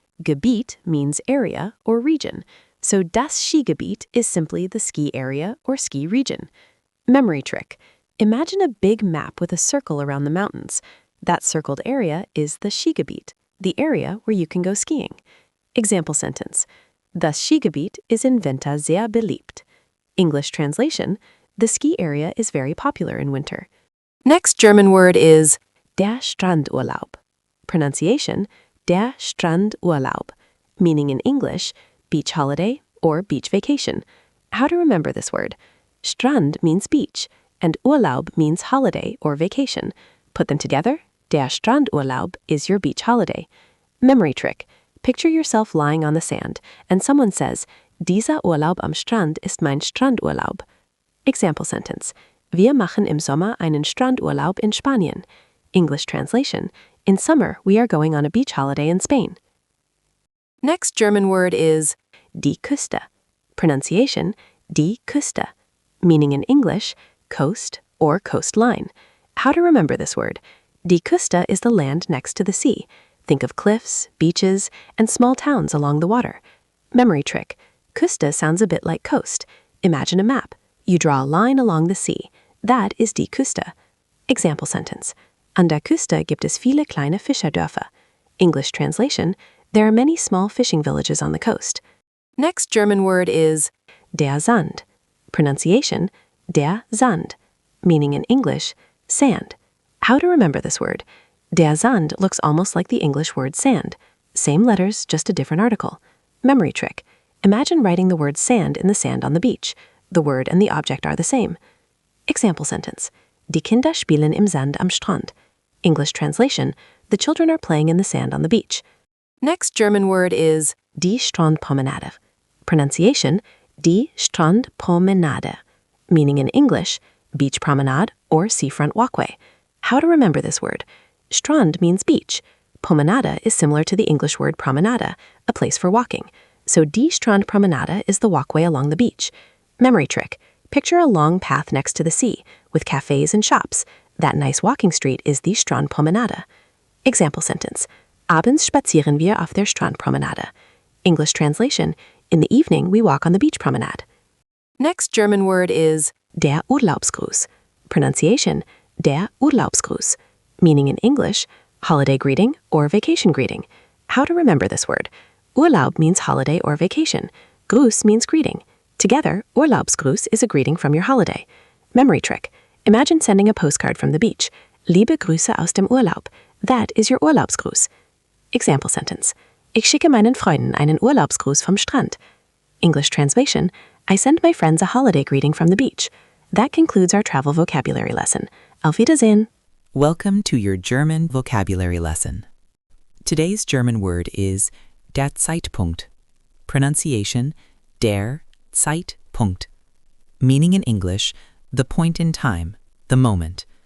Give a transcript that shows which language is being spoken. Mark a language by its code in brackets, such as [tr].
[en] Gebiet means area or region. So das Skigebiet is simply the ski area or ski region. Memory trick. Imagine a big map with a circle around the mountains. That circled area is the Skigebiet, the area where you can go skiing. Example sentence. [de] Das Skigebiet ist in Winter sehr beliebt. [en] English translation. The ski area is very popular in winter. Next German word is der Strandurlaub. Pronunciation, der Strandurlaub, meaning in English, beach holiday or beach vacation. How to remember this word? Strand means beach, and Urlaub means holiday or vacation. Put them together, der Strandurlaub is your beach holiday. Memory trick. Picture yourself lying on the sand, and someone says, [de] dieser Urlaub am Strand ist mein Strandurlaub. [en] Example sentence. [de] Wir machen im Sommer einen Strandurlaub in Spanien. [en] English translation. In summer, we are going on a beach holiday in Spain. Next German word is die Küste. Pronunciation, die Küste, meaning in English, coast or coastline. How to remember this word? Die Küste is the land next to the sea. Think of cliffs, beaches, and small towns along the water. Memory trick. Küste sounds a bit like coast. Imagine a map. You draw a line along the sea. That is die Küste. Example sentence. [de] An der Küste gibt es viele kleine Fischerdörfer. [en] English translation. There are many small fishing villages on the coast. Next German word is der Sand. Pronunciation, der Sand, meaning in English, sand. How to remember this word? Der Sand looks almost like the English word sand. Same letters, just a different article. Memory trick. Imagine writing the word sand in the sand on the beach. The word and the object are the same. Example sentence. [de] Die Kinder spielen im Sand am Strand. [en] English translation. The children are playing in the sand on the beach. Next German word is die Strandpromenade. Pronunciation, die Strandpromenade, meaning in English, beach promenade or seafront walkway. How to remember this word? Strand means beach. Promenade is similar to the English word promenade, a place for walking. So die Strandpromenade is the walkway along the beach. Memory trick. Picture a long path next to the sea, with cafes and shops. That nice walking street is die Strandpromenade. Example sentence. [de] Abends spazieren wir auf der Strandpromenade. [en] English translation. In the evening, we walk on the beach promenade. Next German word is der Urlaubsgruß. Pronunciation, der Urlaubsgruß, meaning in English, holiday greeting or vacation greeting. How to remember this word? Urlaub means holiday or vacation. Gruß means greeting. Together, Urlaubsgruß is a greeting from your holiday. Memory trick. Imagine sending a postcard from the beach. [de] Liebe Grüße aus dem Urlaub. [en] That is your Urlaubsgruß. Example sentence. [de] Ich schicke meinen Freunden einen Urlaubsgruß vom Strand. [en] English translation. I send my friends a holiday greeting from the beach. That concludes our travel vocabulary lesson. [de] Auf Wiedersehen. [en] Welcome to your German vocabulary lesson. Today's German word is der Zeitpunkt. Pronunciation, der Zeitpunkt, meaning in English, the point in time, the moment.